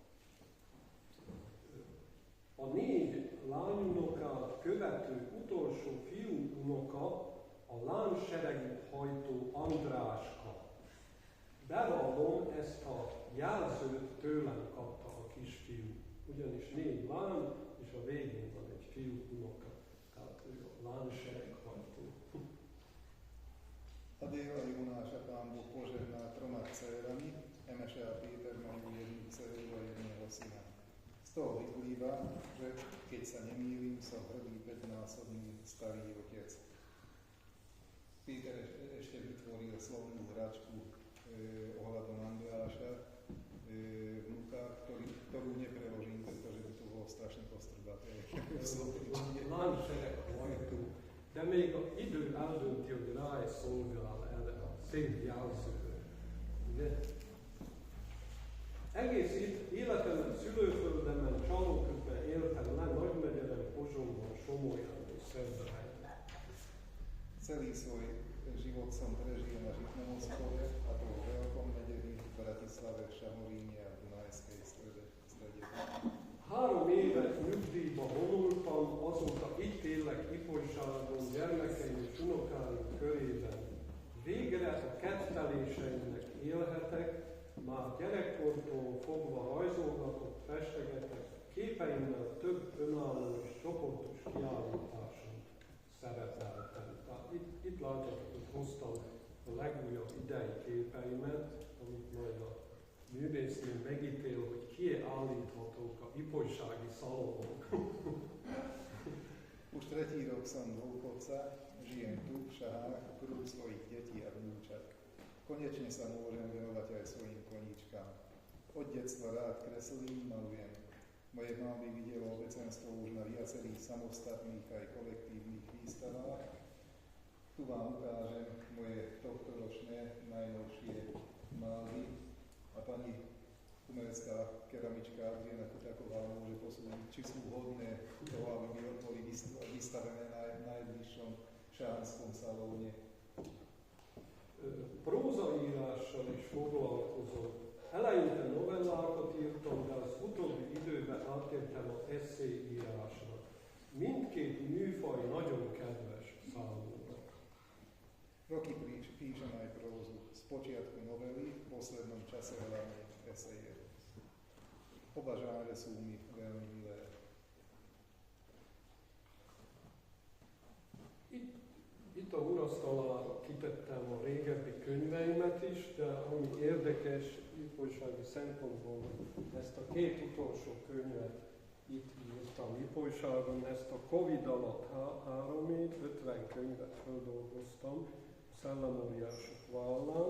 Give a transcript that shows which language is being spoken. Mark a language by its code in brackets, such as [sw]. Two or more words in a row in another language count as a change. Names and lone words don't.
[hu] A 4 lányunokát követő utolsó fiúunoka a lánysereget hajtó Andráska. Bevallom, ezt a jelzőt tőlem kapta a kisfiú. Ugyanis 4 lány, és a végén van egy fiú unoka. Tehát ő a lánysereg hajtó. [sk] Adél a Jónáša Pán Boh požehnal 3 dcerami, Temese a Péter majú 1 dceru a 1 syna. Z toho vyplýva, že keď sa nemýlim, som hrdý 5-násobný starý otec. Péter ešte vytvoril slovnú hračku ohľadom Andreáša, vnuka, ktorú nepreložím [hu] láncsereg hajtó, de még az idő eldönti, hogy rá szolgál erre a szép jelzőre. Ugye? Egész életemet szülőföldemen, Csalóködben éltem le, Nagymegyeren, Pozsonyban, Somolyan és Szerdahelyen. [sk] Celý svoj život som prežil na Žitnom ostrove, a to v Veľkom Mederi, v Bratislave, v Šamoríne a v Dunajskej strede. [hu] 3 évet nyugdíjba vonultam, azóta itt élek ipolyságon, gyermekeim és unokáim körében. Végre a ketteléseimnek élhetek, már gyerekkortól fogva rajzolgatok, festegetek, képeimmel több önálló és csoportos kiállításon szerepeltem. Tehát itt látjátok, hogy hoztam a legújabb idei képeimet, amit majd a művésznő megítél, hogy kiállíthatók a ipolysági szalonok. [sk] Už 3. rok som dôchodca, žijem tu v Šahách v kruhu svojich detí a vnúčat. Konečne sa môžem venovať aj svojim koníčkám. Od detstva rád kreslím, malujem. Moje malby videlo obecenstvo už na viacerých samostatných aj kolektívnych výstavách. Tu vám ukážem moje tohtoročné najnovšie malby a pani umelecká keramička Adriana Kutaková môže posúdiť, či sú vhodné toho, aby boli vystavené v najbližšom šahanskom salóne. [hu] Prózaírással is foglalkozom. Eleinte novellákat írtam, de az utóbbi időben átértem az esszéírásra. Mindkét műfaj nagyon kedves számomra. [sk] Roky píšem aj prózu. Spočiatku novely, v poslednom čase hlavne eseje. Oba žánre sú mi veľmi milé. [hu] Itt a urasztalára kitettem a régebbi könyveimet is, de ami érdekes ipolysági szempontból, ezt a 2 utolsó könyvet itt írtam ipolyságon, ezt a Covid alatt 3 év, 50 könyvet feldolgoztam a szellemóriások vállán.